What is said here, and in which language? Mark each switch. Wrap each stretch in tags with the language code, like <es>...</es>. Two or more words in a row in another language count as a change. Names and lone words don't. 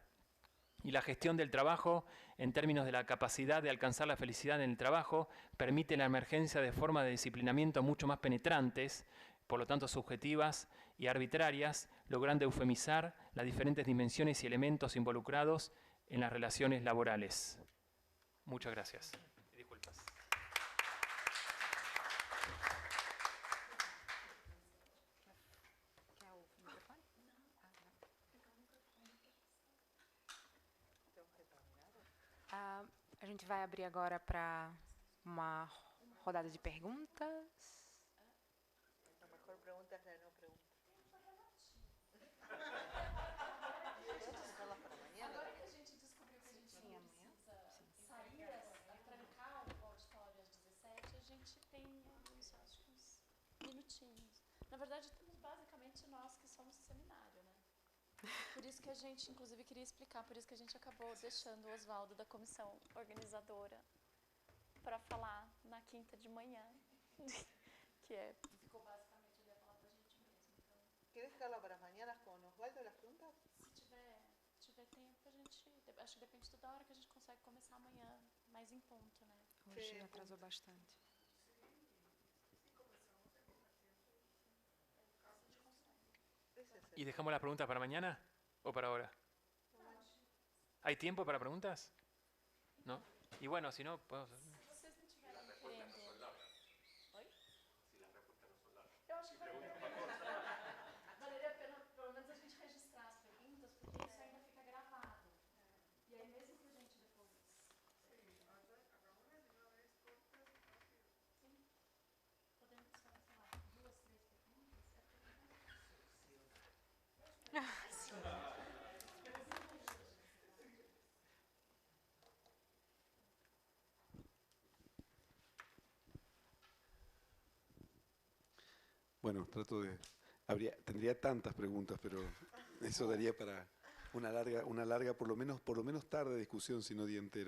<es>Y la gestión del trabajo, en términos de la capacidad de alcanzar la felicidad en el trabajo, permite la emergencia de formas de disciplinamiento mucho más penetrantes, por lo tanto subjetivas y arbitrarias, logrando eufemizar las diferentes dimensiones y elementos involucrados en las relaciones laborales. Muchas gracias. Disculpas.</es> <pt>A gente vai abrir agora para uma rodada de perguntas.</pt> <es>A mejor pregunta es la no pregunta.</es> <pt>Minutinhos. Na verdade, temos basicamente nós que somos o seminário, né? Por isso que a gente, inclusive, queria explicar, por isso que a gente acabou deixando o Oswaldo da comissão organizadora para falar na quinta de manhã, que é... Ficou basicamente, ele ia falar pra gente mesmo. Então,</pt> <es>¿Quieres dejarla para mañana con Osvaldo las preguntas?</es> <pt>se tiver tempo, a gente... Acho que depende da hora que a gente consegue começar amanhã, mais em ponto, né? Hoje atrasou bastante.</pt> <es>¿Y dejamos las preguntas para mañana o para ahora? ¿Hay tiempo para preguntas? ¿No? Y bueno, si no, podemos...</es> <pt>Se vocês não tiverem querendo... Oi? Eu acho que valeria a pena, pelo menos, a gente registrar as perguntas, porque isso ainda fica gravado. E aí, mesmo que a gente depois... Sim. Podemos fazer, sei lá, 2, 3 perguntas?</pt> <es>Bueno, tendría tantas preguntas, pero eso daría para una larga, por lo menos tarde de discusión, si no día entero.</es>